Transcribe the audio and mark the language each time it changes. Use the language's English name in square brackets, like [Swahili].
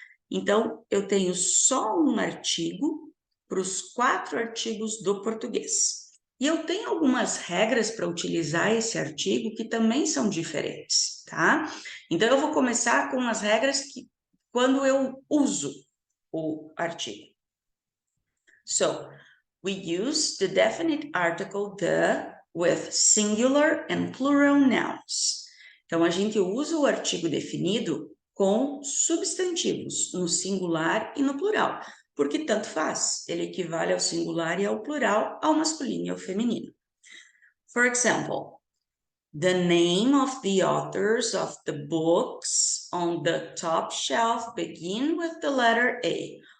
[Portuguese] Então, eu tenho só um artigo para os 4 artigos do português. E eu tenho algumas regras para utilizar esse artigo que também são diferentes, tá? Então, eu vou começar com as regras que quando eu uso o artigo. [English] So, we use the definite article the with singular and plural nouns. [Portuguese] Então, a gente usa o artigo definido com substantivos, no singular e no plural, porque tanto faz, ele equivale ao singular e ao plural, ao masculino e ao feminino. [English] For example, the name of the authors of the books on the top shelf begin with the letter A.